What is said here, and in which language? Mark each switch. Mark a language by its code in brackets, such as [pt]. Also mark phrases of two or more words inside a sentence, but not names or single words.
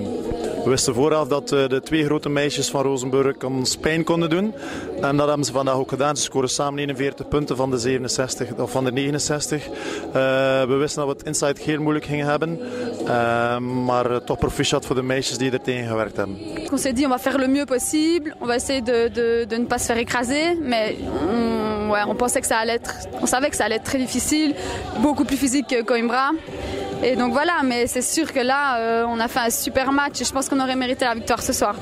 [nl] We wisten vooraf dat de 2 grote meisjes van Ružomberok ons pijn konden doen. En dat hebben ze vandaag ook gedaan. Ze scoren samen 41 punten van de 67 of van de 69. We wisten dat we het inside heel moeilijk gingen hebben. Maar toch proficiat voor de meisjes die er tegen gewerkt hebben. [fr] On s'est dit on va faire le mieux possible, on va essayer de ne pas se faire écraser, mais on pensait que ça allait être, on savait que ça allait être très difficile, beaucoup plus physique que Coimbra. Et donc voilà, mais c'est sûr que là, on a fait un super match et je pense qu'on aurait mérité la victoire ce soir.